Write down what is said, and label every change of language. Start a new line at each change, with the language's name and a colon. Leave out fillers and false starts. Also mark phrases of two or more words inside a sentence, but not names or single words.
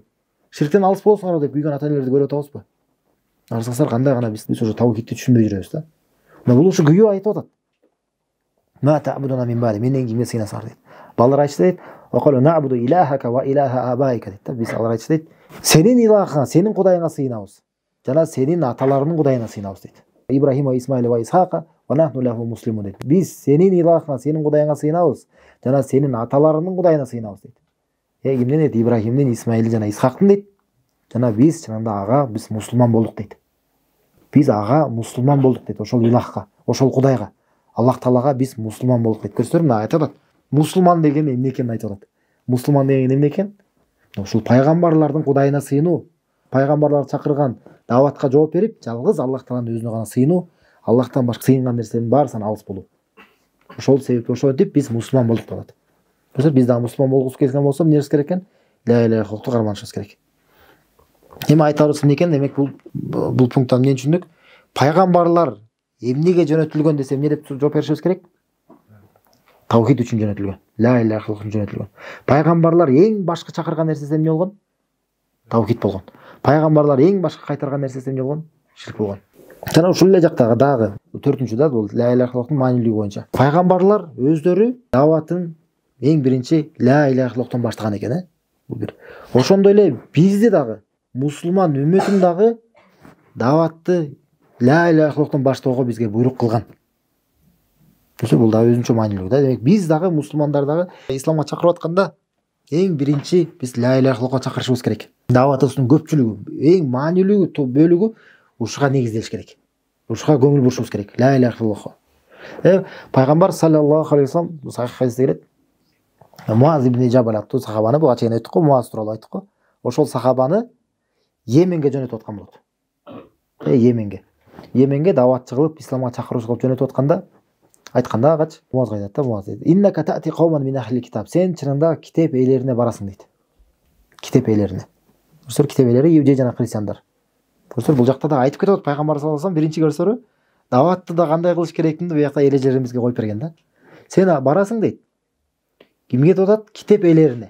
Kyrgyz: Ширктен алыс болосуңарбы деп күйгөн ата-энелерди көрүп атабызбы? Арсаңыздар, кандай гана биз ошо таухидти түшүнбөй жүрөбүз да. Бул ушу күйүп айтып атат.
Arabic: ما تعبدون من بعدي,
Kyrgyz: менден кимге сыйынасыңар дейт. Балдар айтышты дейт:
Arabic: "وقالوا نعبد إلهك وإله آبائك" дейт.
Kyrgyz: Биз алар айтышты дейт: "Сенин илахыңа, сенин кудайыңа сыйынабыз. Жана сенин аталарыңдын кудайына сыйынабыз" дейт.
Arabic: إبراهيم وإسماعيل وإسحاق ونحن له مسلمون дейт.
Kyrgyz: Биз сенин илахыңа, сенин кудайыңа сыйынабыз, жана сенин аталарыңдын кудайына сыйынабыз дейт. Кимден дейт? Ибрахимдин, Исмаилдин жана Исхактын дейт. Жана биз чынында биз мусулман болдук дейт. Биз мусулман болдук дейт. Ошол илахка, ошол кудайга, Аллах таалага биз мусулман болдук дейт. Көрсөңөр, мына айтып атат. Мусулман деген эмне экенин айтып атат. Мусулман деген эмне экен? Ушул пайгамбарлардын кудайына сыйынуу, пайгамбарлар чакырган даватка жооп берип, жалгыз Аллах тааланын өзүнө гана сыйынуу, Аллахтан башка сыйынган нерсенин баарысынан алыс болуу. Ошол себептен ошентип биз мусулман болдук деп атат. Көрсөңөр, биз дагы мусулман болгубуз келген болсо, эмне керек экен?
Arabic: لا إله إلا الله
Kyrgyz: карманышыбыз керек. Эми айтарыбыз эмне экен? Демек бул пункттан эмнени түшүндүк? Пайгамбарлар эмнеге жөнөтүлгөн десе, эмне деп жооп беришибиз керек? Таухид үчүн жөнөтүлгөн.
Arabic: لا إله إلا الله
Kyrgyz: үчүн жөнөтүлгөн. Пайгамбарлар эң башкы чакырган нерсеси эмне болгон? Таухид болгон. Пайгамбарлар эң башкы кайтарган нерсеси эмне болгон? Ширк болгон. Жана ушул эле жактагы дагы 4-да бул
Arabic: لا إله إلا الله
Kyrgyz: маанилүүлүгү боюнча. Пайгамбарлар өздөрү даватын эң биринчи
Arabic: لا إله إلا الله
Kyrgyz: баштаган экен, бул бир. Ошондой эле бизди дагы мусулман үммөтүн дагы даватты
Arabic: لا إله إلا الله
Kyrgyz: баштоого бизге буйрук кылган. Бул да өзүнчө маанилүү да. Демек биз дагы мусулмандар дагы исламга чакырып атканда эң биринчи биз
Arabic: لا إله إلا الله
Kyrgyz: чакырышыбыз керек. Даватыбыздын көпчүлүгү, эң маанилүү бөлүгү ушуга негизделиш керек. Ушуга көңүл бурушубуз керек.
Arabic: لا إله إلا الله.
Kyrgyz: Пайгамбар
Arabic: صلى الله عليه وسلم
Kyrgyz: сахих хадисте келет. Муаз ибн Жабал аттуу сахабаны, буга чейин айттык го, Муаз тууралуу айттык го. Ошол сахабаны Йеменге жөнөтүп аткан болот. Йеменге даватчы кылып, исламга чакыруучу кылып жөнөтүп атканда айтканда агачы Муазга айтат да, Муаз дейт.
Arabic: إنك تأتي قوما من أهل الكتاب.
Kyrgyz: Сен чынында китеп ээлерине барасың дейт. Китеп ээлерине. Китеп ээлери иудей жана христиандар. Бул жакта да айтып кетет пайгамбар
Arabic: صلى الله عليه وسلم
Kyrgyz: биринчи көрсөрү даватты да кандай кылыш керектигин бу жакта элежеримизге коюп берген да. Сен барасың дейт. Кимге кетип атат? Китеп ээлерине.